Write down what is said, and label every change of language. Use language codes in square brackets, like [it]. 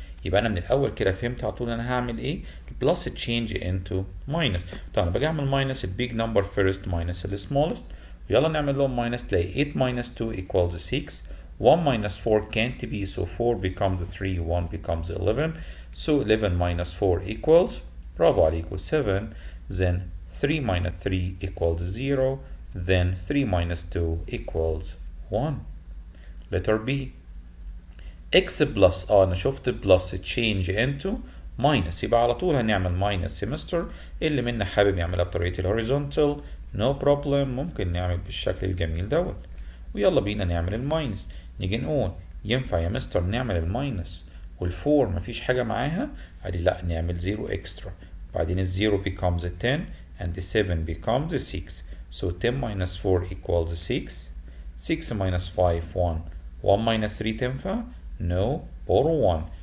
[ar] يبقى انا من الاول كده فهمت على طول انا هعمل ايه. بلس تشينج انتو ماينس. طبعا انا باجي اعمل ماينس البيج نمبر فيرست ماينس السمولست، ويلا نعمل لهم ماينس. تلاقي [en] 8 minus 2 equals 6. 1 minus 4 can't be, so 4 becomes 3, 1 becomes 11. So 11 minus 4 equals, [ar] برافو عليكم، [en] 7. Then 3 minus 3 equals 0. Then 3 minus 2 equals 1. letter B. x plus [ar] انا شفت بلس تشينج انتو ماينس، يبقى على طول هنعمل ماينس سيمستر. اللي منا حابب يعملها بطريقه الهوريزونتال نو بروبلم، ممكن نعمل بالشكل الجميل دوت. ويلا بينا نعمل الماينس. نيجي نقول ينفع يا مستر نعمل الماينس والفور مفيش حاجه معاها؟ قال لي لا، نعمل زيرو اكسترا. بعدين الزيرو [en] becomes 10 and the 7 becomes 6. So 10 minus 4 equals 6. 6 minus 5 1. 1 minus 3 [ar] تنفع؟ [en] No, borrow 1.